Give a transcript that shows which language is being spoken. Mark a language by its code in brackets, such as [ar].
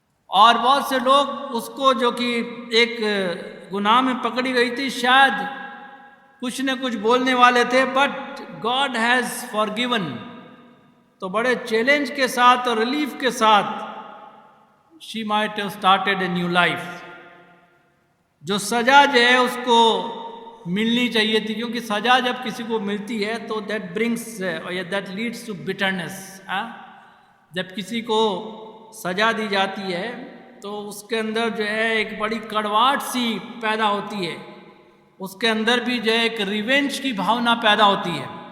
[hi] और बहुत से लोग उसको, जो कि एक गुनाह में पकड़ी गई थी, शायद कुछ न कुछ बोलने वाले थे, [en] But God has forgiven. [hi] तो बड़े चैलेंज के साथ और रिलीफ के साथ [en] she might have started a new life. [hi] जो सज़ा जो है उसको मिलनी चाहिए थी, क्योंकि सज़ा जब किसी को मिलती है तो [en] That brings या that leads to bitterness. [hi] जब किसी को सज़ा दी जाती है तो उसके अंदर जो है एक बड़ी कड़वाहट सी पैदा होती है, उसके अंदर भी जो है एक रिवेंज की भावना पैदा होती है.